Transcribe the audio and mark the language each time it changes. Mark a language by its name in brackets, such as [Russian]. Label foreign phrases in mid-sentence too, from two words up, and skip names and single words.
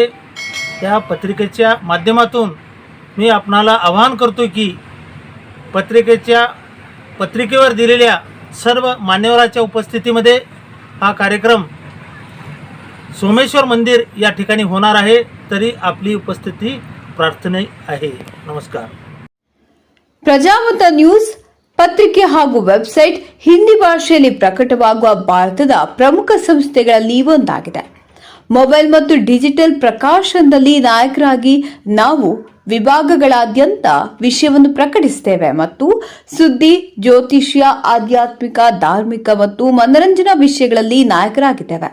[Marathi] त्या पत्रिकेच्या माध्यमातून मी आपणाला आवाहन करतो की पत्रिकेवर दिलेल्या सर्व मान्यवरांच्या उपस्थितीमध्ये हा कार्यक्रम सोमेश्वर मंदिर या ठिकाणी होणार आहे। तरी आपली उपस्थिती प्रार्थनीय आहे। नमस्कार। [Kannada] ಪ್ರಜಾಮತ ನ್ಯೂಸ್ ಪತ್ರಿಕೆ ಹಾಗೂ ವೆಬ್ಸೈಟ್ ಹಿಂದಿ ಭಾಷೆಯಲ್ಲಿ ಪ್ರಕಟವಾಗುವ ಭಾರತದ ಪ್ರಮುಖ ಸಂಸ್ಥೆಗಳಲ್ಲಿ ಒಂದಾಗಿದೆ। ಮೊಬೈಲ್ ಮತ್ತು ಡಿಜಿಟಲ್ ಪ್ರಕಾಶನದಲ್ಲಿ ನಾಯಕರಾಗಿ ನಾವು ವಿಭಾಗಗಳಾದ್ಯಂತ ವಿಷಯವನ್ನು ಪ್ರಕಟಿಸುತ್ತೇವೆ ಮತ್ತು ಸುದ್ದಿ, ಜ್ಯೋತಿಷ್ಯ, ಆಧ್ಯಾತ್ಮಿಕ, ಧಾರ್ಮಿಕ ಮತ್ತು ಮನರಂಜನಾ ವಿಷಯಗಳಲ್ಲಿ ನಾಯಕರಾಗಿದ್ದೇವೆ।